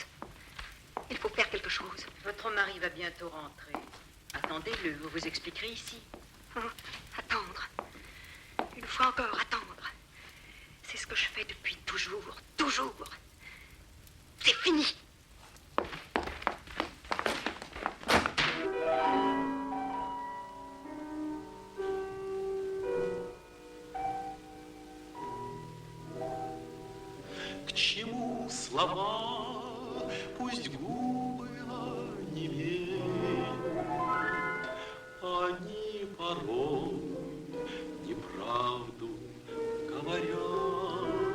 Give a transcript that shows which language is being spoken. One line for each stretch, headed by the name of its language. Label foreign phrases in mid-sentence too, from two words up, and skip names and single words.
French: Il faut faire quelque chose. Votre mari va bientôt rentrer. Attendez-le, vous vous expliquerez ici. Attendre. Une fois encore, attendre. C'est ce que je fais depuis toujours, toujours. C'est fini.
Russian: К чему слова, пусть губы онемеют, они порой неправду говорят,